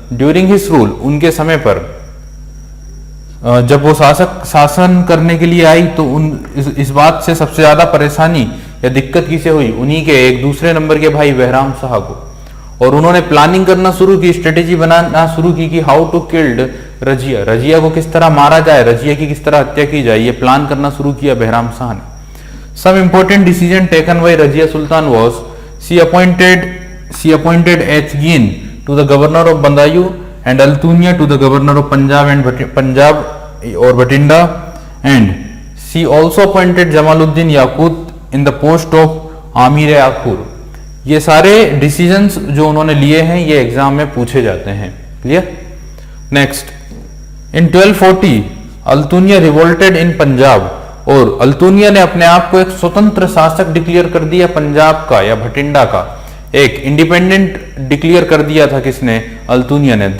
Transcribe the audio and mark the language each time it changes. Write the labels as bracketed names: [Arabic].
[English] during his rule, [Hindi] उनके समय पर जब वो शासन करने के लिए आई, तो इस बात से सबसे ज्यादा परेशानी या दिक्कत किसे हुई, उन्हीं के एक दूसरे नंबर के भाई बहराम शाह को। और उन्होंने प्लानिंग करना शुरू की, स्ट्रेटेजी बनाना शुरू की कि [English] how to killed [Hindi] Razia, Razia को किस तरह मारा जाए, रजिया की किस तरह हत्या की जाए, ये प्लान करना शुरू किया बहराम शाह ने। [English] Some important decision taken by Razia Sultan was she appointed H. Gin to the governor of Bandayu and Altunia to the governor of Punjab or Batinda, and she also appointed Jamaluddin Yaqut in the post of Amir Akur। [Hindi] ये सारे decisions जो उन्होंने लिए हैं ये exam में पूछे जाते हैं। क्लियर। नेक्स्ट, [English] in 1240 Altunia revolted in Punjab, [Hindi] और अल्तुनिया ने अपने आप को एक स्वतंत्र शासक डिक्लेयर कर दिया पंजाब का या भटिंडा का, एक इंडिपेंडेंट डिक्लेयर कर दिया था किसने, अल्तुनिया ने।